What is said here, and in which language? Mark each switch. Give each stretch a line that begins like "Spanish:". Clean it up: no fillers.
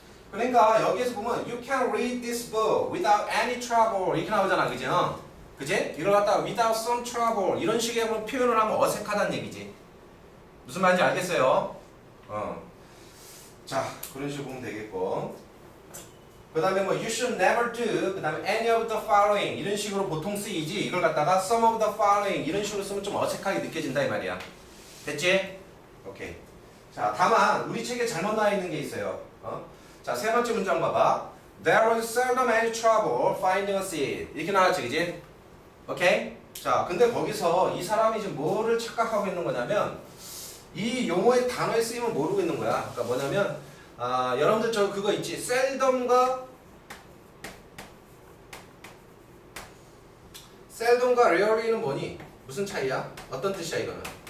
Korean: 그러니까 여기에서 보면
English: You can read this book without any trouble
Korean: 이렇게 나오잖아, 그죠? 그지? 이걸 갖다가
English: without some trouble
Korean: 이런 식의 표현을 하면 어색하다는 얘기지. 무슨 말인지 알겠어요? 자, 그런 식으로 보면 되겠고. 그 다음에 뭐
English: you should never do
Korean: 그 다음에
English: any of the following
Korean: 이런 식으로 보통 쓰이지 이걸 갖다가
English: some of the following
Korean: 이런 식으로 쓰면 좀 어색하게 느껴진다 이 말이야. 됐지? 오케이. 자, 다만 우리 책에 잘못 나와 있는 게 있어요. 자, 세 번째 문장 봐봐.
English: There was seldom any trouble finding a seat
Korean: 이렇게 나왔지, 그지? 오케이? 자, 근데 거기서 이 사람이 지금 뭐를 착각하고 있는 거냐면 이 용어의 단어의 쓰임을 모르고 있는 거야. 그러니까 뭐냐면 여러분들 저 그거 있지? 셀덤과 레어리는 뭐니? 무슨 차이야? 어떤 뜻이야 이거는?